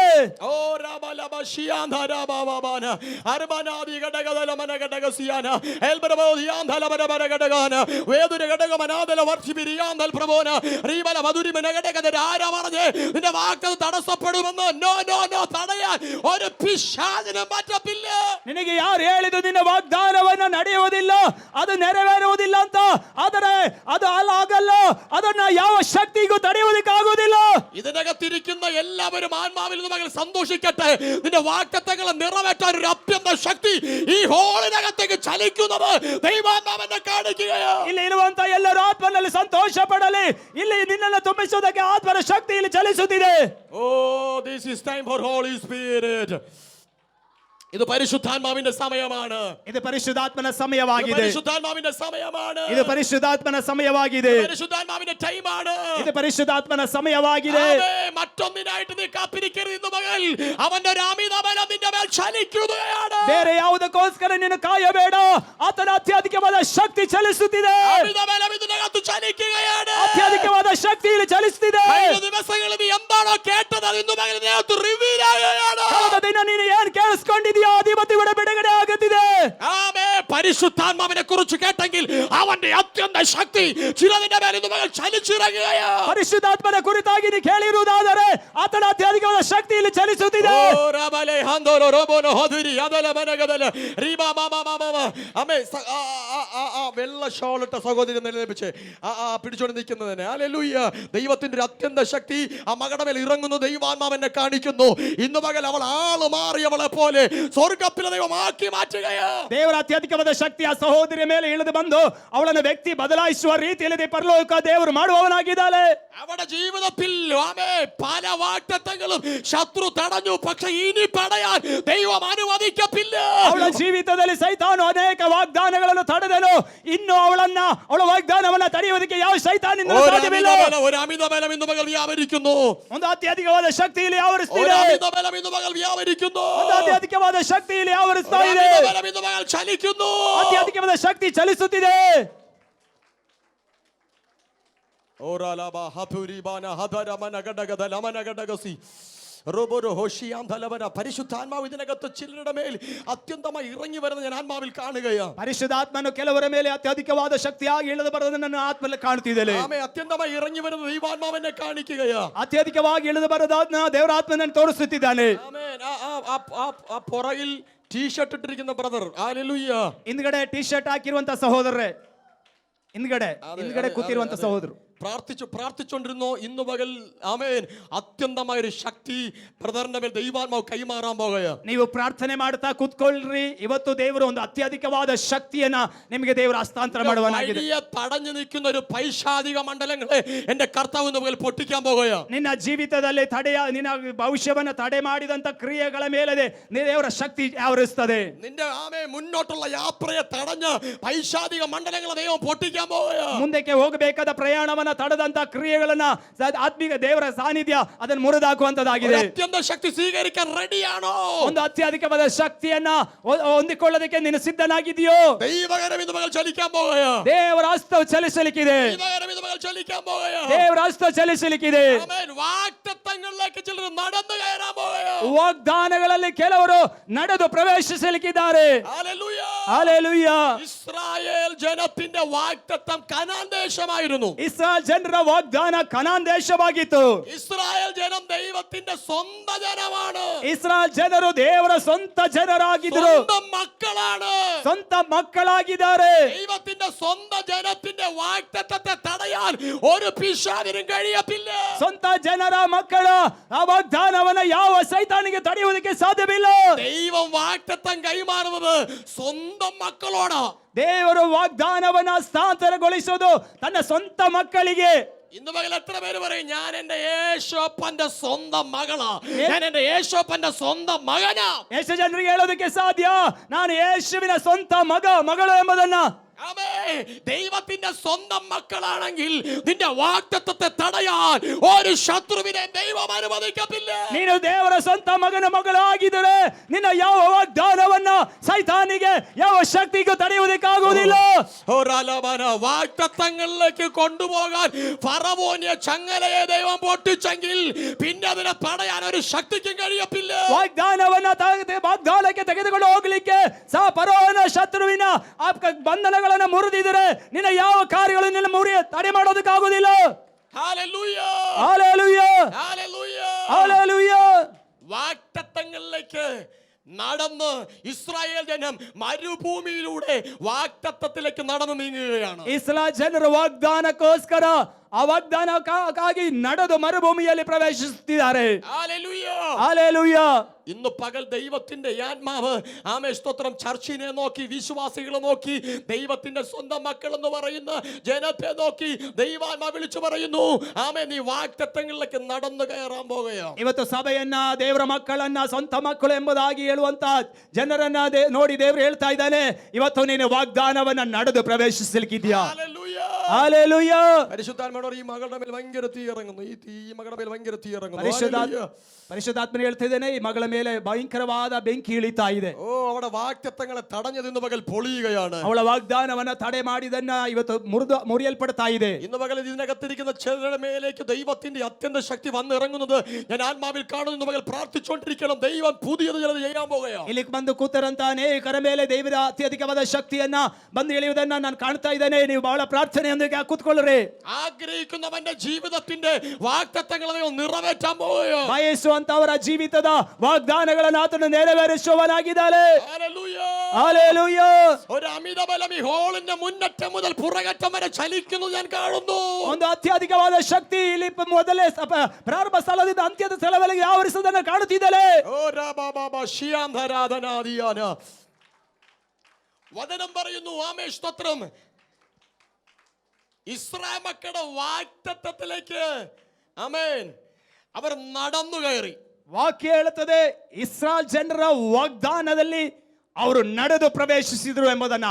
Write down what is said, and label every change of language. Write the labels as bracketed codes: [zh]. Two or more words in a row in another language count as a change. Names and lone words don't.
[ml] ഓ രാബാലാബ ശിയാന്ധാരാബാബാന അർബനാദി ഘടകദല മനഘടകസിയാന എൽബരബോദിയാന്ധാല ബരബരഘടകാന വേദുര ഘടകമനാദല വർഷിബിരിയാന്തൽ പ്രഭോന റീബല മധുരി മനഘടകദ ആരാ പറഞ്ഞേ നിന്റെ വാക്ക് തടസ്സപ്പെടുമെന്ന്? [en] no no no, [ml] തടയാൻ ഒരു പിശാചിനും പറ്റത്തില്ല. [kn] ನಿನಗೆ ಯಾರು ಹೇಳಿದ್ದು ನಿನ್ನ ವಾಗ್ದಾನವನ್ನ ನಡೆಯುವುದಿಲ್ಲ, ಅದು ನೆರವೇರುವುದಿಲ್ಲ ಅಂತ? ಆದರೆ ಅದು ಆಗಲ್ಲ, ಅದನ್ನ ಯಾವ ಶಕ್ತಿಗೂ ತಡೆಯುವುದಕ್ಕಾಗುವುದಿಲ್ಲ. [ml] ഇതിനകത്തിരിക്കുന്ന എല്ലാവരും ആത്മാവിൽ നിന്ന് മകൾ സന്തോഷിക്കട്ടെ. നിന്റെ വാഗ്ദത്തങ്ങളെ നിറവേറ്റാൻ ഒരു അത്യന്ത ശക്തി ഈ ഹോളിനകത്തേക്ക് ചലിക്കുന്നത് ദൈവാത്മാവെന്നെ കാണിക്കുകയോ? [kn] ಇಲ್ಲಿ ಇರುವಂತ ಎಲ್ಲರೂ ಆತ್ಮನಲ್ಲಿ ಸಂತೋಷ ಪಡಲಿ. ಇಲ್ಲಿ ನಿನ್ನನ್ನು ತುಂಬಿಸುವುದಕ್ಕೆ ಆತ್ಮನ ಶಕ್ತಿ ಇಲ್ಲಿ ಚಲಿಸುತ್ತಿದೆ. [en] Oh this is time for Holy Spirit. [ml] ഇത് പരിശുദ്ധാത്മാവിന്റെ സമയമാണ്. [kn] ಇದು ಪರಿಶುದ್ಧಾತ್ಮನ ಸಮಯವಾಗಿದೆ. [ml] പരിശുദ്ധാത്മാവിന്റെ സമയമാണ്. [kn] ಇದು ಪರಿಶುದ್ಧಾತ್ಮನ ಸಮಯವಾಗಿದೆ. [ml] പരിശുദ്ധാത്മാവിന്റെ ടൈമാണ്. [kn] ಇದು ಪರಿಶುದ್ಧಾತ್ಮನ ಸಮಯವಾಗಿದೆ. [ml] മറ്റൊന്നിനായിട്ട് നീ കാത്തിരിക്കരുത് ഇന്ന് മകൾ. അവന്റെ ഒരു അമിത ബലം നിന്റെ മേൽ ചലിക്കുകയാണ്. [kn] ಬೇರೆ ಯಾವುದಕ್ಕೋಸ್ಕರ ನೀನು ಕಾಯಬೇಡ, ಆತನ ಅತ್ಯಧಿಕವಾದ ಶಕ್ತಿ ಚಲಿಸುತ್ತಿದೆ. [ml] അമിത ബലം ഇതിനകത്ത് ചലിക്കുകയാണ്. [kn] ಅತ್ಯಧಿಕವಾದ ಶಕ್ತಿ ಇಲ್ಲಿ ಚಲಿಸುತ್ತಿದೆ. [ml] കഴിഞ്ഞ ദിവസങ്ങളിൽ നീ എന്താണോ കേട്ടത് അത് ഇന്ന് മകൾ ഇതിനകത്ത് റിവീൽ ആകുകയാണ്. [kn] ಕಳೆದ ದಿನ ನೀನು ಏನ್ ಕೇಳಿಸ್ಕೊಂಡಿದ್ಯೋ ಅದು ಇವತ್ತು ഇവിടെ ಬಿಡುಗಡೆ ಆಗುತ್ತಿದೆ. [ml] ആമേ. പരിശുദ്ധാത്മാവിനെ കുറിച്ച് കേട്ടെങ്കിൽ അവന്റെ അത്യന്ത ശക്തി ചിലതിന്റെ മേൽ ഇന്ന് മകൾ ചലിച്ചിറങ്ങുകയാണ്. [kn] ಪರಿಶುದ್ಧಾತ್ಮನ ಕುರಿತಾಗಿ ನೀನು ಕೇಳಿರುವುದಾದರೆ ಆತನ ಅತ್ಯಧಿಕವಾದ ಶಕ್ತಿ ಇಲ್ಲಿ ಚಲಿಸುತ್ತಿದೆ. ഓ റബലേ ഹന്തോരോ റോബോനോ ഹദുരി അദല മനഗദല റീബാ മാമാ മാമാ [ml] അമ്മേ വെള്ള ഷോളിട്ട സഹോദരി നിലനിൽപ്പിച്ച് പിടിച്ചോണ്ട് നിൽക്കുന്നതിന് ഹല്ലേലൂയ. ദൈവത്തിന്റെ ഒരു അത്യന്ത ശക്തി ആ മകളുടെ മേൽ ഇറങ്ങുന്നു. ദൈവാത്മാവെന്നെ കാണിക്കുന്നു. ഇന്ന് മകൾ അവൾ ആള് മാറിയവളെ പോലെ സ്വർഗ്ഗത്തിലെ ദൈവം ആക്കി മാറ്റുകയാ. [kn] ದೇವರ ಅತ್ಯಧಿಕವಾದ ಶಕ್ತಿ ಆ ಸಹೋದರಿಯ ಮೇಲೆ ಇಳಿದು ಬಂದು ಅವಳನ್ನು ವ್ಯಕ್ತಿ ಬದಲಾಯಿಸುವ ರೀತಿಯಲ್ಲಿ ಪರಲೋಕ ದೇವರು ಮಾಡುವವನಾಗಿದ್ದಾನೆ. [ml] അവളുടെ ജീവിതത്തിൽ ആമേ പല വാഗ്ദത്തങ്ങളും ശത്രു തടഞ്ഞു. പക്ഷെ ഇനി പടയാൻ ദൈവം അനുവദിക്കത്തില്ല. [kn] ಅವಳ ಜೀವಿತದಲ್ಲಿ ಸೈತಾನು ಅನೇಕ ವಾಗ್ದಾನಗಳನ್ನು ತಡೆದನು. ಇನ್ನು ಅವಳ ವಾಗ್ದಾನವನ್ನ ತಡೆಯುವುದಕ್ಕೆ ಯಾವ ಸೈತಾನಿಂದ ಸಾಧ್ಯವಿಲ್ಲ. [ml] ഒരു അമിത ബലം ഇന്ന് മകൾ വ്യാപരിക്കുന്നു. [kn] ಒಂದು ಅತ್ಯಧಿಕವಾದ ಶಕ್ತಿ ಇಲ್ಲಿ ಆವರಿಸ್ತಿದೆ. [ml] അമിത ബലം ഇന്ന് മകൾ വ്യാപരിക്കുന്നു. [kn] ಒಂದು ಅತ್ಯಧಿಕವಾದ ಶಕ್ತಿ ಇಲ್ಲಿ ಆವರಿಸ್ತಾ ಇದೆ. [ml] അമിത ബലം ഇന്ന് മകൾ ചലിക്കുന്നു. [kn] ಅತ್ಯಧಿಕವಾದ ಶಕ್ತಿ ಚಲಿಸುತ್ತಿದೆ. ഓരാലാബാ ഹതുരിബാന ഹദരമന ഗഡഗദ ലമന ഗഡഗസി റോബോരോ ഹോഷിയാന്തലവന. [ml] പരിശുദ്ധാത്മാവ് ഇതിനകത്ത് ചിലരുടെ മേൽ അത്യന്തമായി ഇറങ്ങി വരുന്ന ഞാൻ ആത്മാവിൽ കാണുകയാണ്. [kn] ಪರಿಶುದ್ಧಾತ್ಮನು ಕೆಲವರ ಮೇಲೆ ಅತ್ಯಧಿಕವಾದ ಶಕ್ತಿಯಾಗಿ ಇಳಿದು ಬರೋದನ್ನು ನನ್ನ ಆತ್ಮದಲ್ಲಿ ಕಾಣುತ್ತಿದ್ದೇನೆ. [ml] ആമേ. അത്യന്തമായി ഇറങ്ങി വരുന്ന ദൈവാത്മാവെന്നെ കാണിക്കുകയാ. [kn] ಅತ್ಯಧಿಕವಾಗಿ ಇಳಿದು ಬರೋದನ್ನ ದೇವರ ಆತ್ಮನನ್ನು ತೋರಿಸುತ್ತಿದ್ದಾನೆ. [ml] ആമേൻ. ആ പുറകിൽ ടീഷർട്ട് ഇട്ടിരിക്കുന്ന ബ്രദർ ഹല്ലേലൂയ. [kn] ಹಿಂದ್ಗಡೆ ಟಿ ಶರ್ಟ್ ಹಾಕಿರುವಂತ ಸಹೋದರರೇ, ಹಿಂದ್ಗಡೆ ಕೂತಿರುವಂತ ಸಹೋದರು [ml] പ്രാർത്ഥിച്ചുകൊണ്ടിരുന്നോ? ഇന്ന് പകൽ ആമേൻ അത്യന്തമായ ഒരു ശക്തി ബ്രദറിന്റെ മേൽ ദൈവാത്മാവ് കൈമാറാൻ പോകുകയാ. [kn] ನೀವು ಪ್ರಾರ್ಥನೆ ಮಾಡ್ತಾ ಕೂತ್ಕೊಳ್ಳ್ರಿ. ಇವತ್ತು ದೇವರು ಒಂದು ಅತ್ಯಧಿಕವಾದ ಶಕ್ತಿಯನ್ನ ನಿಮಗೆ ದೇವರು ಹಸ್ತಾಂತರ ಮಾಡುವನಾಗಿದೆ. [ml] തടഞ്ഞു നിൽക്കുന്ന ഒരു പൈശാചിക മണ്ഡലങ്ങളെ എന്റെ കർത്താവ് ഇന്ന് പകൽ പൊട്ടിക്കാൻ പോകുകയാ. [kn] ನಿನ್ನ ಜೀವಿತದಲ್ಲಿ ನಿನ್ನ ಭವಿಷ್ಯವನ್ನ ತಡೆ ಮಾಡಿದಂತ ಕ್ರಿಯೆಗಳ ಮೇಲೆ ದೇವರ ಶಕ್ತಿ ಆವರಿಸುತ್ತದೆ. [ml] നിന്റെ ആമേ മുന്നോട്ടുള്ള യാത്രയെ തടഞ്ഞ പൈശാചിക മണ്ഡലങ്ങളെ ദൈവം പൊട്ടിക്കാൻ പോകുകയാ. [kn] ಮುಂದಕ್ಕೆ ಹೋಗಬೇಕಾದ ಪ್ರಯಾಣವನ್ನ ತಡೆದಂತ ಕ್ರಿಯೆಗಳನ್ನ ಆತ್ಮಿಕ ದೇವರ ಸಾನ್ನಿಧ್ಯ ಅದನ್ನು ಮುರಿದಾಕುವಂತದಾಗಿದೆ. [ml] അത്യന്ത ശക്തി സ്വീകരിക്കാൻ റെഡിയാണോ? [kn] ಒಂದು ಅತ್ಯಧಿಕವಾದ ಶಕ್ತಿಯನ್ನ ಹೊಂದಿಕೊಳ್ಳೋದಕ್ಕೆ ನೀನು ಸಿದ್ಧನಾಗಿದೆಯೋ? [ml] ദൈവകരം ഇന്ന് പകൽ ചലിക്കാൻ പോകുകയാ. [kn] ದೇವರ ಹಸ್ತವು ಚಲಿಸಲಿಕ್ಕಿದೆ. [ml] ദൈവകരം ഇന്ന് പകൽ ചലിക്കാൻ പോകുകയാ. [kn] ದೇವರ ಹಸ್ತ ಚಲಿಸಲಿಕ್ಕಿದೆ. [ml] ആമേൻ. വാഗ്ദത്തങ്ങളിലേക്ക് ചിലർ നടന്നു കയറാൻ പോകുകയാ. [kn] ವಾಗ್ದಾನಗಳಲ್ಲಿ ಕೆಲವರು ನಡೆದು ಪ್ರವೇಶಿಸಲಿಕ್ಕಿದ್ದಾರೆ. [ml] ഹല്ലേലൂയ. ഹല്ലേലൂയ. ഇസ്രായേൽ ജനത്തിന്റെ വാഗ്ദത്തം കനാൻ ദേശമായിരുന്നു. [kn] ಇಸ್ರಾಯೇಲ್ ಜನರ ವಾಗ್ದಾನ ಕನಾನ್ ದೇಶವಾಗಿತ್ತು. [ml] ഇസ്രായേൽ ജനം ദൈവത്തിന്റെ സ്വന്തം ജനമാണ്. [kn] ಇಸ್ರಾಯೇಲ್ ಜನರು ದೇವರ ಸ್ವಂತ ಜನರಾಗಿದ್ದರು, [ml] സ്വന്തം മക്കളാണ്. [kn] ಸ್ವಂತ ಮಕ್ಕಳಾಗಿದ್ದಾರೆ. [ml] ദൈവത്തിന്റെ സ്വന്തം ജനത്തിന്റെ വാഗ്ദത്തത്തെ തടയാൻ ഒരു പിശാചിനും കഴിയത്തില്ല. [kn] ಸ್ವಂತ ಜನರ ಮಕ್ಕಳ ಆ ವಾಗ್ದಾನವನ್ನ ಯಾವ ಸೈತಾನಿಗೆ ತಡೆಯುವುದಕ್ಕೆ ಸಾಧ್ಯವಿಲ್ಲ. [ml] ദൈവം വാഗ്ദത്തം കൈമാറുന്നത് സ്വന്തം മക്കളോട്. [kn] ದೇವರು ವಾಗ್ದಾನವನ್ನ ಹಸ್ತಾಂತರಗೊಳಿಸುವುದು ತನ್ನ ಸ್ವಂತ ಮಕ್ಕಳಿಗೆ. [ml] ഇന്ന് പകൽ എത്ര പേര് പറയും ഞാൻ എന്റെ യേശോപ്പന്റെ സ്വന്തം മകളാ, ഞാൻ എന്റെ യേശോപ്പന്റെ സ്വന്തം മകനാ? [kn] ಎಷ್ಟು ಜನರಿಗೆ ಹೇಳೋದಕ್ಕೆ ಸಾಧ್ಯ ನಾನು ಯೇಸುವಿನ ಸ್ವಂತ ಮಗಳು ಎಂಬುದನ್ನ? [ml] ദൈവത്തിന്റെ സ്വന്തം മക്കളാണെങ്കിൽ നിന്റെ വാഗ്ദത്തത്തെ തടയാൻ ഒരു ശത്രുവിനെ ദൈവം അനുവദിക്കത്തില്ല. [kn] ನೀನು ದೇವರ ಸ್ವಂತ ಮಗಳು ಆಗಿದ್ದರೆ ನಿನ್ನ ಯಾವ ವಾಗ್ದಾನವನ್ನ ಸೈತಾನಿಗೆ ಯಾವ ಶಕ್ತಿಗೂ ತಡೆಯುವುದಕ್ಕಾಗುವುದಿಲ್ಲ. [ml] വാഗ്ദത്തങ്ങളിലേക്ക് കൊണ്ടുപോകാൻ ഫറവോന്റെ ചങ്ങലയെ ദൈവം പൊട്ടിച്ചെങ്കിൽ പിന്നെ അതിനെ തടയാൻ ഒരു ശക്തിക്കും കഴിയത്തില്ല. [kn] ವಾಗ್ದಾನಕ್ಕೆ ತೆಗೆದುಕೊಂಡು ಹೋಗ್ಲಿಕ್ಕೆ ಫರೋಹನ ಶತ್ರುವಿನ ಬಂಧನಗಳನ್ನು ಮುರಿದಿದ್ರೆ ನಿನ್ನ ಯಾವ ಕಾರ್ಯಗಳು ನಿನ್ನ ತಡೆ ಮಾಡೋದಕ್ಕಾಗುವುದಿಲ್ಲ. [ml] ഹല്ലേലൂയ, ഹല്ലേലൂയ, ഹല്ലേലൂയ, ഹല്ലേലൂയ. വാഗ്ദത്തങ്ങളിലേക്ക് നടന്ന് ഇസ്രായേൽ ജനം മരുഭൂമിയിലൂടെ വാഗ്ദത്തത്തിലേക്ക് നടന്നു നീങ്ങുകയാണ്. [kn] ಇಸ್ರಾಯೇಲ್ ಜನರು ವಾಗ್ದಾನಕ್ಕೋಸ್ಕರ ಆ ವಾಗ್ದಾನಕ್ಕಾಗಿ ನಡೆದು ಮರುಭೂಮಿಯಲ್ಲಿ ಪ್ರವೇಶಿಸುತ್ತಿದ್ದಾರೆ. [ml] ഹല്ലേലൂയ, ഹല്ലേലൂയ. ഇന്ന് പകൽ ദൈവത്തിന്റെ ആത്മാവ് ആമേ സ്തോത്രം ചർച്ചിനെ നോക്കി, വിശ്വാസികളെ നോക്കി, ദൈവത്തിന്റെ സ്വന്തം മക്കൾ എന്ന് പറയുന്ന ജനത്തെ നോക്കി ദൈവാത്മാ വിളിച്ചു പറയുന്നു, ആമേ നീ വാഗ്ദത്തങ്ങളിലേക്ക് നടന്നു കയറാൻ പോകുകയാണ്. [kn] ಇವತ್ತು ಸಭೆಯನ್ನ ದೇವರ ಮಕ್ಕಳನ್ನ ಸ್ವಂತ ಮಕ್ಕಳು ಎಂಬುದಾಗಿ ಹೇಳುವಂತ ಜನರನ್ನ ನೋಡಿ ದೇವರು ಹೇಳ್ತಾ ಇದ್ದಾನೆ, ಇವತ್ತು ನೀನು ವಾಗ್ದಾನವನ್ನ ನಡೆದು ಪ್ರವೇಶಿಸಲಿಕ್ಕಿದ್ಯಾ. [ml] ഹല്ലേലൂയ, ഹല്ലേലൂയ. പരിശുദ്ധാത്മാവ് ഈ മകളുടെ മേൽ ഭയങ്കര തീ ഇറങ്ങുന്നു, ഈ മകളുടെ മേൽ ഭയങ്കര തീ ഇറങ്ങുന്നു. [kn] ಪರಿಶುದ್ಧಾತ್ಮನ ಹೇಳ್ತಾ ಇದ್ದೇನೆ, ಈ ಮಗಳ ಮೇಲೆ ಭಯಂಕರವಾದ ಬೆಂಕಿ ಇಳಿತಾ ಇದೆ. [ml] ഓ അവിടെ വാഗ്ദത്തങ്ങളെ തടഞ്ഞത് ഇന്ന് പകൽ പൊളിയുകയാണ്. [kn] ಅವಳ ವಾಗ್ದಾನವನ್ನ ತಡೆ ಮಾಡಿದನ್ನ ಇವತ್ತು ಮುರಿಯಲ್ಪಡ್ತಾ ಇದೆ. [ml] ഇന്ന് പകൽ ഇതിനകത്തിരിക്കുന്ന ചിലരുടെ മേലേക്ക് ദൈവത്തിന്റെ അത്യന്ത ശക്തി വന്നിറങ്ങുന്നത് ഞാൻ ആത്മാവിൽ കാണുന്നു. ഇന്ന് പകൽ പ്രാർത്ഥിച്ചുകൊണ്ടിരിക്കണം, ദൈവം പുതിയത് ചിലത് ചെയ്യാൻ പോകുകയാണ്. [kn] ಇಲ್ಲಿಗೆ ಬಂದು ಕೂತರಂತ ಅನೇಕರ ಮೇಲೆ ದೇವರ ಅತ್ಯಧಿಕವಾದ ಶಕ್ತಿಯನ್ನ ಬಂದು ಇಳಿಯುವುದನ್ನ ನಾನು ಕಾಣ್ತಾ ಇದ್ದೇನೆ. ನೀವು ಬಹಳ ಪ್ರಾರ್ಥನೆಯೊಂದಿಗೆ ಕೂತ್ಕೊಳ್ಳ್ರಿ. [ml] ആഗ്രഹിക്കുന്നവന്റെ ജീവിതത്തിന്റെ വാഗ്ദത്തങ്ങളെ നിറവേറ്റാൻ പോകുകയാണ്. [kn] ಬಯಸುವಂತವರ ಜೀವಿತದ ವಾಗ್ದಾನಗಳನ್ನು ಆತನು ನೆರವೇರಿಸುವವನಾಗಿದ್ದಾನೆ. [ml] ഹല്ലേലൂയ, ഹല്ലേലൂയ. ഒരു അമിത ബലം ഈ ഹോളിന്റെ മുന്നറ്റം മുതൽ പുറകറ്റം വരെ ചലിക്കുന്നത് ഞാൻ കാണുന്നു. [kn] ಒಂದು ಅತ್ಯಧಿಕವಾದ ಶಕ್ತಿ ಇಲ್ಲಿ ಮೊದಲೇ ಪ್ರಾರಂಭ ಸ್ಥಳದಿಂದ ಅಂತ್ಯದ ಸ್ಥಳವರೆಗೆ ಆವರಿಸುವುದನ್ನು ಕಾಣುತ್ತಿದ್ದೇನೆ. ഓ രാബാബാബാ ശിയാന്ധരാധനാദിയാന. [ml] വചനം പറയുന്നു, ആമേ സ്തോത്രം, ഇസ്രായേൽ മക്കളുടെ വാഗ്ദത്തത്തിലേക്ക് ആമേൻ അവർ നടന്നു കയറി. [kn] ವಾಕ್ಯ ಹೇಳುತ್ತದೆ, ಇಸ್ರಾಯೇಲ್ ಜನರ ವಾಗ್ದಾನದಲ್ಲಿ ಅವರು ನಡೆದು ಪ್ರವೇಶಿಸಿದರು ಎಂಬುದನ್ನ.